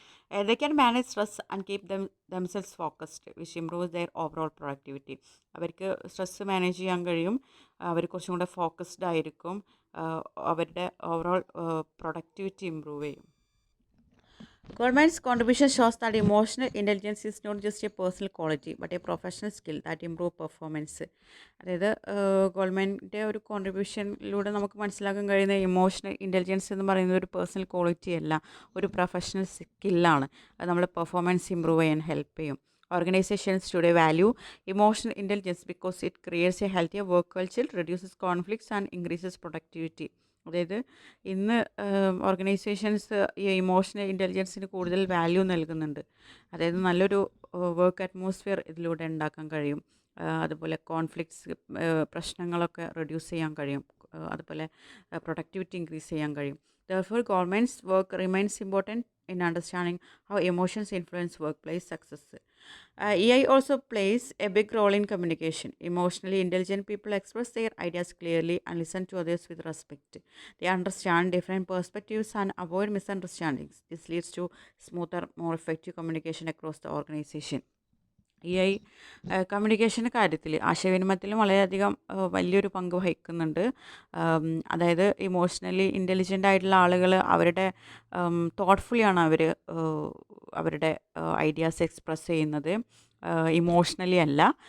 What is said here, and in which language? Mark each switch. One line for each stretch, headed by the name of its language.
English: They can manage stress and keep themselves focused, which improves their overall productivity.
Malayalam: അവർക്ക് stress manage ചെയ്യാൻ കഴിയും, അവർ കുറച്ചും കൂടെ ഫോക്കസ്ഡ് ആയിരിക്കും, അവരുടെ ഓവറോൾ പ്രൊഡക്ടിവിറ്റി ഇമ്പ്രൂവ് ചെയ്യും.
English: Government's contribution shows that emotional intelligence is not just a personal quality but a professional skill that improve performance.
Malayalam: അതായത് ഗവൺമെൻറ്റിൻ്റെ ഒരു കോൺട്രിബ്യൂഷനിലൂടെ നമുക്ക് മനസ്സിലാക്കാൻ കഴിയുന്ന ഇമോഷണൽ ഇൻ്റലിജൻസ് എന്ന് പറയുന്നത് ഒരു പേഴ്സണൽ ക്വാളിറ്റി അല്ല, ഒരു പ്രൊഫഷണൽ സ്കില്ലാണ്. അത് നമ്മളെ പെർഫോമൻസ് ഇമ്പ്രൂവ് ചെയ്യാൻ ഹെൽപ്പ് ചെയ്യും.
English: Organizations today value emotional intelligence because it creates a healthier work culture, reduces conflicts, and increases productivity.
Malayalam: അതായത് ഇന്ന് ഓർഗനൈസേഷൻസ് ഈ ഇമോഷണൽ ഇൻ്റലിജൻസിന് കൂടുതൽ വാല്യൂ നൽകുന്നുണ്ട്. അതായത് നല്ലൊരു വർക്ക് അറ്റ്മോസ്ഫിയർ ഇതിലൂടെ ഉണ്ടാക്കാൻ കഴിയും. അതുപോലെ കോൺഫ്ലിക്ട്സ്, പ്രശ്നങ്ങളൊക്കെ റെഡ്യൂസ് ചെയ്യാൻ കഴിയും. അതുപോലെ പ്രൊഡക്ടിവിറ്റി ഇൻക്രീസ് ചെയ്യാൻ കഴിയും.
English: Therefore, government's work remains important in understanding how emotions influence workplace success. AI also plays a big role in communication. Emotionally intelligent people express their ideas clearly and listen to others with respect. They understand different perspectives and avoid misunderstandings. This leads to smoother, more effective communication across the organization.
Malayalam: AI കമ്മ്യൂണിക്കേഷൻ്റെ കാര്യത്തിൽ, ആശയവിനിമയത്തിലും വളരെയധികം വലിയൊരു പങ്ക് വഹിക്കുന്നുണ്ട്. അതായത് emotionally intelligent ആയിട്ടുള്ള ആളുകൾ അവരുടെ തോട്ട്ഫുള്ളിയാണ് അവർ അവരുടെ ഐഡിയാസ് എക്സ്പ്രസ് ചെയ്യുന്നത്, ഇമോഷണലി അല്ല.